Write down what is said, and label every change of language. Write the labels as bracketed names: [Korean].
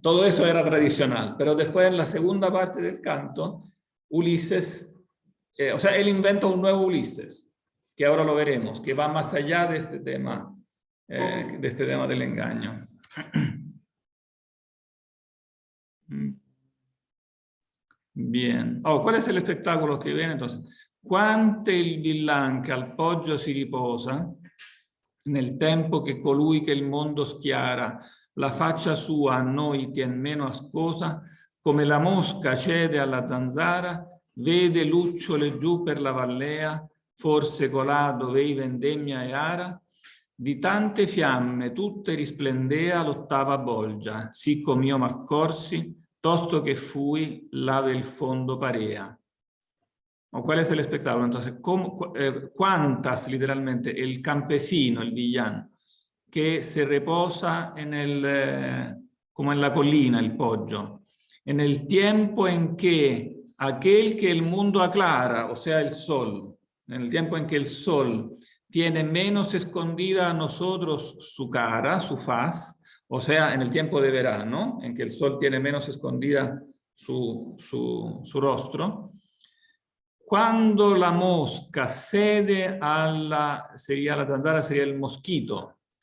[Spanish] Todo eso era tradicional, pero después en la segunda parte del canto, Ulises, o sea, él inventa un nuevo Ulises, que ahora lo veremos, que va más allá de este tema del engaño. Bien. Oh, ¿cuál es el espectáculo que viene entonces? [Italian] Quante il villan che al poggio si riposa, nel tempo che colui che il mondo schiara la faccia sua a noi tien meno ascosa, come la mosca cede alla zanzara, vede lucciole giù per la vallea, forse colà dove vendemmia e ara, di tante fiamme tutte risplendea l'ottava bolgia, sì com'io m'accorsi, tosto che fui, lave il fondo parea. [Spanish] ¿Cuál es el espectáculo? Entonces, ¿cuántas, literalmente, el campesino, el villano, que se reposa en el como en la colina, el poggio. En el tiempo en que aquel que el mundo aclara, o sea, el sol, en el tiempo en que el sol tiene menos escondida a nosotros su cara, su faz, o sea, en el tiempo de verano, en que el sol tiene menos escondida su rostro, cuando la mosca cede sería la zanzara, sería el mosquito.